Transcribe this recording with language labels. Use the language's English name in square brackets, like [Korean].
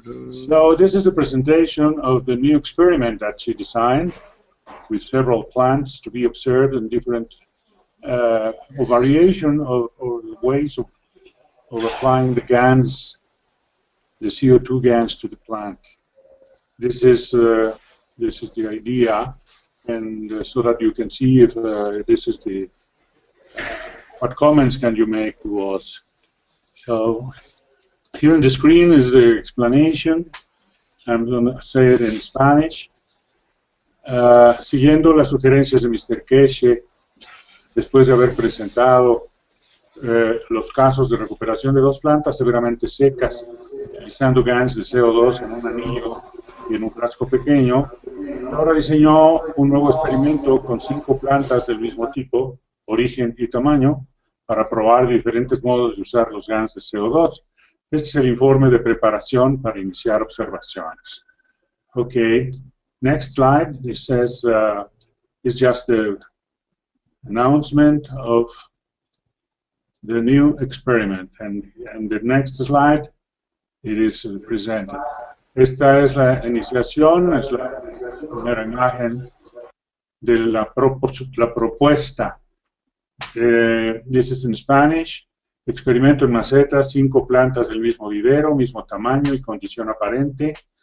[English] So this is a presentation of the new experiment that she designed with several plants to be observed in different variation of or ways of applying the gans, the CO2 gans to the plant. This is the idea and so that you can see if this is the what comments can you make to us. So here on the screen is the explanation. I'm going to say it in Spanish. [Spanish] Siguiendo las sugerencias de Mr. Keshe, después de haber presentado los casos de recuperación de dos plantas severamente secas, utilizando gans de CO2 en un anillo y en un frasco pequeño, ahora diseñó un nuevo experimento con 5 plantas del mismo tipo, origen y tamaño, para probar diferentes modos de usar los gans de CO2. Este es el informe de preparación para iniciar observaciones. [English] Okay, next slide. It says it's just the announcement of the new experiment, and the next slide it is presented. [Spanish] Esta es la iniciación, es la primera imagen de la propuesta. [English] This is in Spanish. [Spanish] Experimento en macetas, 5 plantas del mismo vivero, mismo tamaño y condición aparente.